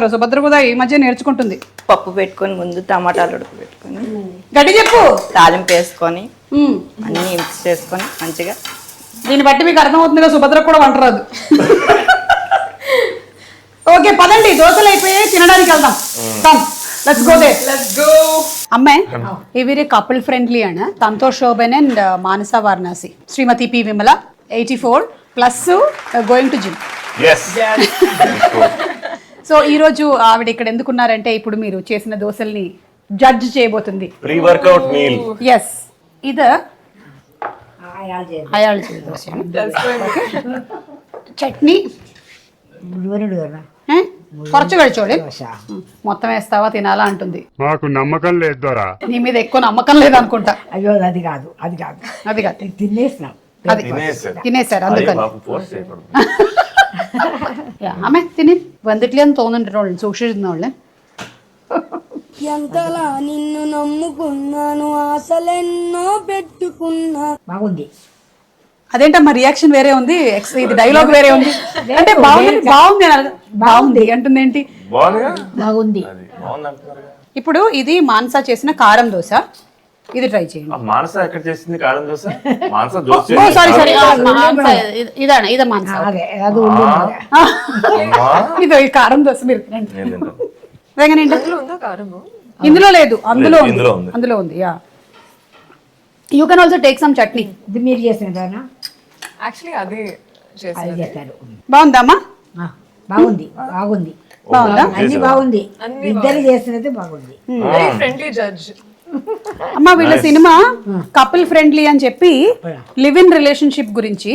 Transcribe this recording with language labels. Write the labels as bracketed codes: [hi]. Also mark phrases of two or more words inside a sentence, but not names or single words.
[te] సుభద్ర కూడా ఈ మధ్య నేర్చుకుంటుంది. పప్పు పెట్టుకొని ముందు టమాటాలు ఉడకబెట్టుకొని గట్టి చెప్పు. తాలింపు వేసుకొని ఉమ్. అన్నీ మిక్స్ చేసుకొని మంచిగా. దీన్ని బట్టి మీకు అర్థమవుతుందిగా సుభద్రకు కూడా వంట రాదు. ఓకే పదండి, దోశలు అయిపోయి తినడానికి వెళ్దాం. [en] Come let's go there. Let's go. [ml] അമ്മേ ഇവര് [en] couple friendly [ml] ആണ്. സന്തോഷ് ശോഭൻ ആൻഡ് മാനസ വാരണാസി. [en] ശ്രീമതി പി വിമല 84 പ്ലസ് going to gym. Yes. [te] సో ఈ రోజు ఆవిడ ఇక్కడ ఎందుకున్నారంటే ఇప్పుడు మీరు చేసిన దోశల్ని జడ్జ్ చేయబోతుంది. [en] Pre workout meal. [ml] ఎస్ ഇത് അയാൾ ചെയ്ത ദോശയാണ്. ചട്നി കുറച്ച് കഴിച്ചోളി. [te] మొత్తం వేస్తావా తినాలా అంటుంది. మాకు నమ్మకం లేదు దొరా. నీ మీద ఎక్కువ నమ్మకం లేదనుకుంటా. అయ్యో అది కాదు అది కాదు అది కాదు, తినేసినాం. అది తినేసారు అందుకని. [ml] ഫോഴ്സ് ചെയ്യപ്പെടും. അമ്മ തിനി വന്നിട്ടില്ലെന്ന് തോന്നുന്നുണ്ട് സൂക്ഷിച്ചിരുന്നോളെ. [te] ఎంతలా నిన్ను నమ్ముకున్నాను, ఆశలెన్నో పెట్టుకున్నా. బాగుంది. అదేంటమ్మా రియాక్షన్ వేరే ఉంది, ఇది డైలాగ్ వేరే ఉంది. అంటే బాగుంది బాగుంది బాగుంది అంటుంది ఏంటి? బాగుందిగా? బాగుంది. అది బాగుంది అంటున్నారుగా. ఇప్పుడు ఇది మానస చేసిన కారం దోశ, ఇది ట్రై చేయండి. ఆ మానస ఎక్కడ చేసింది కారం దోశ? మానస దోశ [en] O sorry sorry, [te] చేసింది. ఇదానా ఇదే మానస. అదే అది ఉంది. అమ్మా. ఇది ఈ కారం దోశ మీరు తినండి. నేను తింటాను. అదేగానండి, అందులో ఉందా కారము? ఇందులో లేదు, అందులో ఉంది, ఇందులో ఉంది. అందులో ఉంది. [en] Ya you can also take some chutney. [te] ఇది మీరు చేసినదానా? యాక్చువల్లీ అది అది చేసేది. చేస్తారు. బాగుందమ్మా? బాగుంది బాగుంది బాగుందా? అన్ని బాగుంది. అన్ని ఇద్దరు చేసినది బాగుంది. [en] Very friendly judge. [te] అమ్మ వీళ్ళ సినిమా [en] couple friendly [te] అని చెప్పి [en] live in relationship [te] గురించి.